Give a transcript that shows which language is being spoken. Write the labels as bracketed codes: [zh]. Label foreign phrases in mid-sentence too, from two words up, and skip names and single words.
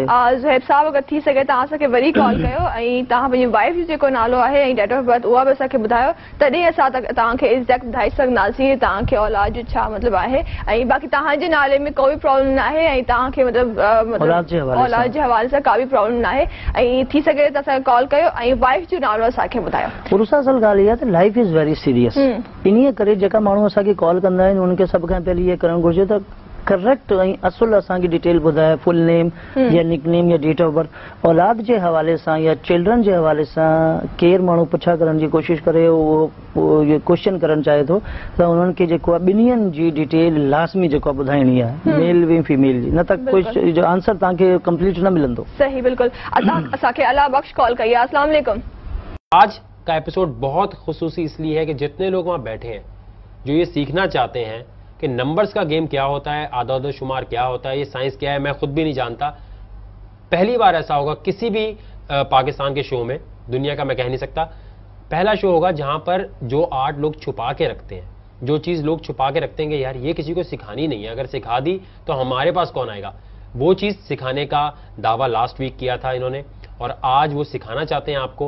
[sd] ज़ुहैब साहब अगरि थी सघे तव्हां असांखे वरी कॉल कयो ऐं तव्हां पंहिंजी वाइफ जो जेको नालो आहे ऐं [en] date of birth [sd] उहा बि असांखे ॿुधायो, तॾहिं असां तव्हांखे एग्ज़ैक्ट ॿुधाए सघंदासीं तव्हांखे औलाद जो छा मतिलबु आहे। ऐं बाक़ी तव्हांजे नाले में कोई प्रॉब्लम न आहे ऐं तव्हांखे मतिलबु औलाद जे हवाले सां का बि प्रॉब्लम न आहे। ऐं थी सघे त असांखे कॉल कयो ऐं वाइफ जो नालो असांखे ॿुधायो। पुरुष असल ॻाल्हि इहा त [en] life is very serious, [sd] इन्हीअ करे जेका माण्हू असांखे कॉल कंदा आहिनि उनखे सभ खां पहिरीं इहे करणु घुरिजे त करेक्ट ऐं असुल असांजी डिटेल ॿुधाए, [en] full name ya nick name ya date of birth. [sd] औलाद जे हवाले सां या चिल्ड्रन जे हवाले सां केरु माण्हू पुछा करण जी कोशिशि करे उहो क्वेश्चन करणु चाहे थो त उन्हनि खे जेको आहे ॿिन्हिनि जी डिटेल लाज़मी जेको आहे ॿुधाइणी आहे, मेल बि फीमेल जी, न त कोई जो आंसर तव्हांखे कंप्लीट न मिलंदो। सही, बिल्कुल। असांखे अल्लाह बख्श कॉल कई आहे। [ur] السلام علیکم. آج کا ایپیسوڈ بہت خصوصی اس لیے ہے کہ جتنے لوگ وہاں بیٹھے ہیں جو یہ سیکھنا چاہتے ہیں کہ نمبرز کا گیم کیا ہوتا ہے، اعداد شمار کیا ہوتا ہے، یہ سائنس کیا ہے، میں خود بھی نہیں جانتا. پہلی بار ایسا ہوگا کسی بھی پاکستان کے شو میں، دنیا کا میں کہہ نہیں سکتا، پہلا شو ہوگا جہاں پر جو آرٹ لوگ چھپا کے رکھتے ہیں، جو چیز لوگ چھپا کے رکھتے ہیں کہ یار یہ کسی کو سکھانی نہیں ہے، اگر سکھا دی تو ہمارے پاس کون آئے گا، وہ چیز سکھانے کا دعویٰ [en] last week [ur] کیا تھا انہوں نے اور آج وہ سکھانا چاہتے ہیں آپ کو.